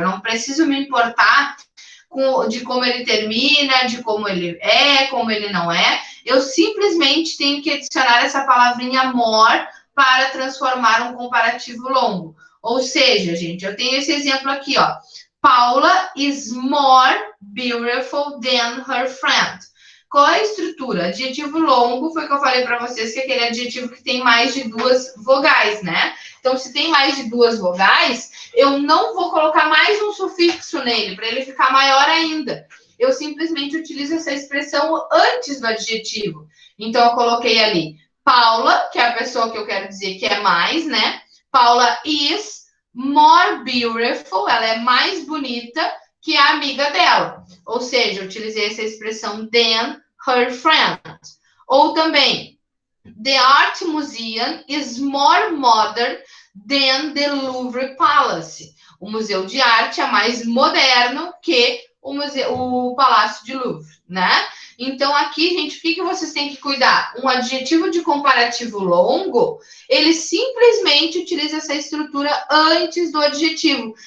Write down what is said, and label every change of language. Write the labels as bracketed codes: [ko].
[pt] Eu não preciso me importar de como ele termina, de como ele é, como ele não é. Eu simplesmente tenho que adicionar essa palavrinha more para transformar um comparativo longo. Ou seja, gente, eu tenho esse exemplo aqui, ó. [en] Paula is more beautiful than her friend. [pt] Qual é a estrutura? Adjetivo longo foi o que eu falei para vocês, que é aquele adjetivo que tem mais de duas vogais, né? Então, se tem mais de duas vogais, eu não vou colocar mais um sufixo nele, para ele ficar maior ainda. Eu simplesmente utilizo essa expressão antes do adjetivo. Então, eu coloquei ali Paula, que é a pessoa que eu quero dizer que é mais, né? [en] Paula is more beautiful, [pt] ela é mais bonita que a amiga dela. Ou seja, eu utilizei essa expressão [en] than her friend. [pt] Ou também, [en] the Art Museum is more modern than the Louvre Palace. [pt] O Museu de Arte é mais moderno que o Palácio de Louvre, né? Então, aqui, gente, o que vocês têm que cuidar? Um adjetivo de comparativo longo, ele simplesmente utiliza essa estrutura antes do adjetivo.